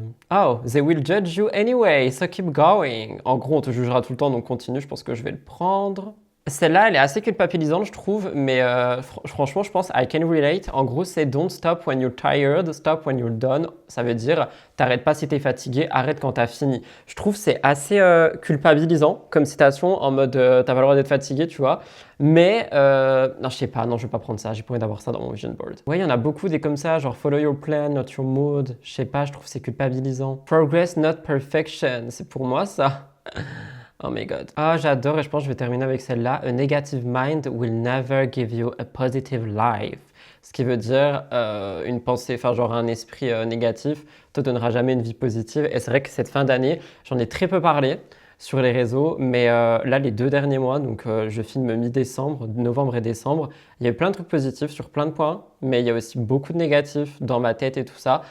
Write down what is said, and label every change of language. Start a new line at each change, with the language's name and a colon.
English: Oh, they will judge you anyway, so keep going.
French: En gros, on te jugera tout le temps, donc continue. Je pense que je vais le prendre. Celle-là, elle est assez culpabilisante, je trouve, mais franchement, je pense
English: I can relate.
French: En gros, c'est
English: don't stop when you're tired, stop when you're done.
French: Ça veut dire t'arrêtes pas si t'es fatigué, arrête quand t'as fini. Je trouve c'est assez culpabilisant comme citation, en mode t'as pas le droit d'être fatigué, tu vois. Mais non, je sais pas, non, je vais pas prendre ça. J'ai pas envie d'avoir ça dans mon vision board. Ouais, il y en a beaucoup des comme ça, genre
English: follow your plan, not your mood.
French: Je sais pas, je trouve c'est culpabilisant.
English: Progress, not perfection.
French: C'est pour moi ça.
English: Oh my god.
French: Ah, j'adore et je pense que je vais terminer avec celle-là.
English: A negative mind will never give you a positive life.
French: Ce qui veut dire une pensée, enfin genre un esprit négatif te donnera jamais une vie positive. Et c'est vrai que cette fin d'année, j'en ai très peu parlé sur les réseaux, mais là les 2 derniers mois, donc je filme mi-décembre, novembre et décembre, il y a eu plein de trucs positifs sur plein de points, mais il y a aussi beaucoup de négatifs dans ma tête et tout ça.